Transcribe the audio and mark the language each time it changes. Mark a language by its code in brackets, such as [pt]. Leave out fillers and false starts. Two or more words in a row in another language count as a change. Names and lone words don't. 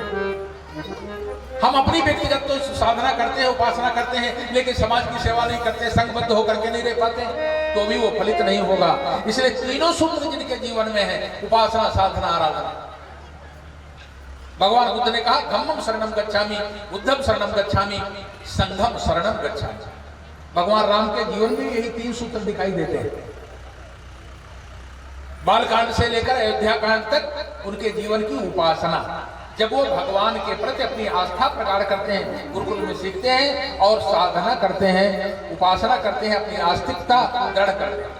[hi] हम अपनी व्यक्तिगत तो साधना करते हैं, उपासना करते हैं, लेकिन समाज की सेवा नहीं करते, संघबद्ध होकर के नहीं रह पाते, तो भी वो फलित नहीं होगा। इसलिए 3 सूत्र जिनके जीवन में है, उपासना, साधना, आराधना। भगवान बुद्ध ने कहा, [pi] धम्मम शरणम गच्छामि, बुद्धम शरणम गच्छामि, संघम शरणम गच्छामि। [hi] भगवान राम के जीवन में यही 3 सूत्र दिखाई देते हैं। बालकांड से लेकर अयोध्या कांड तक उनके जीवन की उपासना, जब वो भगवान के प्रति अपनी आस्था प्रकट करते हैं, गुरुकुल में सीखते हैं और साधना करते हैं, उपासना करते हैं, अपनी आस्तिकता दृढ़ करते हैं।